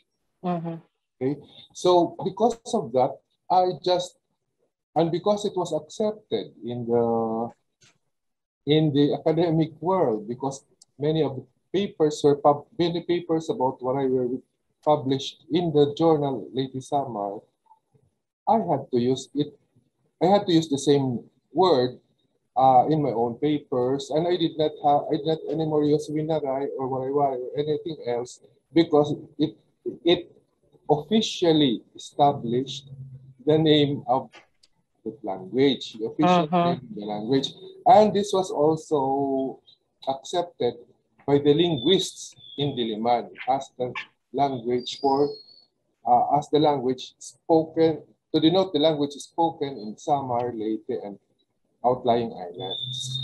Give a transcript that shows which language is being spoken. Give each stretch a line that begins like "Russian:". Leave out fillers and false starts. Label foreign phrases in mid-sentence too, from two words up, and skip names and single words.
English: Okay, so because of that, and because it was accepted in the academic world, because many papers about waray were published in the journal Leyte Samar, I had to use the same word in my own papers, and I did not anymore use winaray or waray-waray or anything else, because it officially established the name of the language, the official name of the language, and this was also accepted by the linguists in Diliman as the language spoken, to denote the language spoken in Samar, Leyte, and outlying islands.